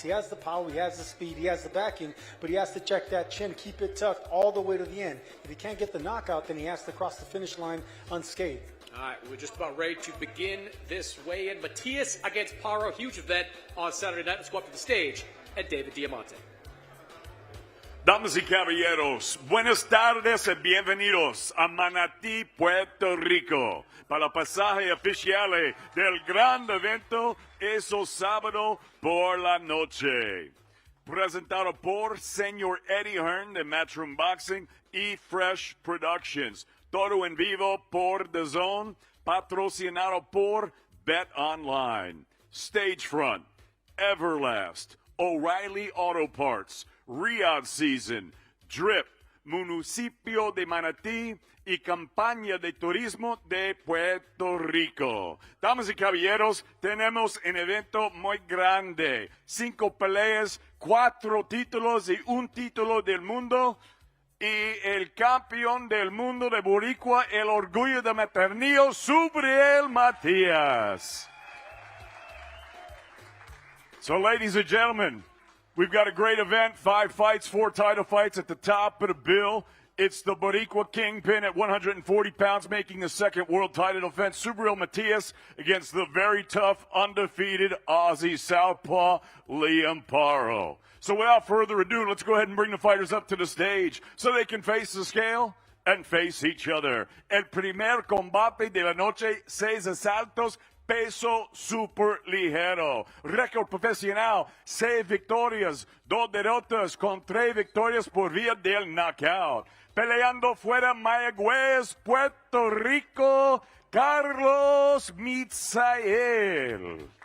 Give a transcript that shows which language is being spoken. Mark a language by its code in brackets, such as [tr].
[en] He has the power, he has the speed, he has the backing, but he has to check that chin, keep it tucked all the way to the end. If he can't get the knockout, then he has to cross the finish line unscathed. All right, we're just about ready to begin this weigh-in. Matias against Paro, huge event on Saturday night. Let's go up to the stage at David Diamante. [es] Damas y caballeros, buenas tardes y bienvenidos a Manatí, Puerto Rico, para el pasaje oficial del gran evento ese sábado por la noche. Presentado por Señor Eddie Hearn de Matchroom Boxing y Fresh Productions. Todo en vivo por DAZN, patrocinado por Bet Online. Stagefront, Everlast, O'Reilly Auto Parts, Riyadh Season, Drip, Municipio de Manatí y Campaña de Turismo de Puerto Rico. Damas y caballeros, tenemos un evento muy grande. 5 peleas, 4 títulos y un título del mundo. Y el campeón del mundo de Boricua, el orgullo de Maternillo, Subriel Matias. [en] So, ladies and gentlemen, we've got a great event, 5 fights, 4 title fights at the top of the bill. It's the Boricua Kingpin at 140 pounds making the second world title defense. Subriel Matias against the very tough, undefeated Aussie Southpaw, Liam Paro. So without further ado, let's go ahead and bring the fighters up to the stage so they can face the scale and face each other. [es] El primer combate de la noche, 6 asaltos, peso super ligero. Récord profesional, 6 victorias, 2 derrotas con 3 victorias por vía del knockout. Peleando fuera Mayagüez, Puerto Rico, Carlos Mitzael.